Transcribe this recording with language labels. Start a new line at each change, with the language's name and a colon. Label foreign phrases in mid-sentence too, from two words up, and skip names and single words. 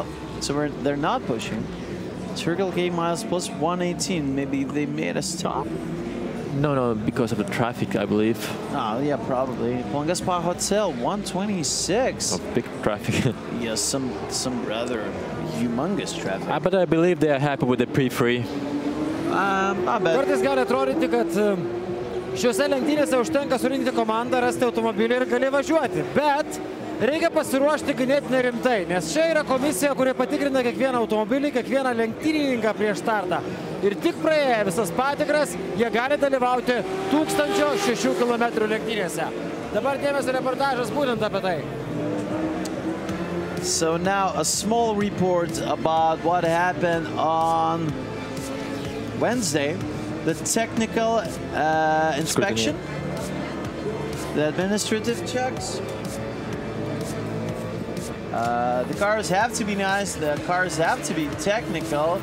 English: So they're not pushing. Circle K miles plus 118. Maybe they made a stop. No, because of the traffic, I believe. Oh, yeah, probably. Palangos Hotel 126. Oh, big traffic. Yes, some rather humongous traffic. But I believe they are happy with the pre-free.
Lithuanian: Kartais gali atrodyti, kad šiuose lenktynėse užtenka surinkti komandą, rasti automobilį ir gali važiuoti. Bet reikia pasiruošti ganėtinai rimtai, nes čia yra komisija, kuri patikrina kiekvieną automobilį, kiekvieną lenktynininką prieš startą. Ir tik praėję visas patikras, jie gali dalyvauti 1006 km lenktynėse. Dabar dėmesio reportažas būtent apie tai.
English: So now a small report about what happened on Wednesday, the technical inspection, the administrative checks. The cars have to be nice, the cars have to be technical.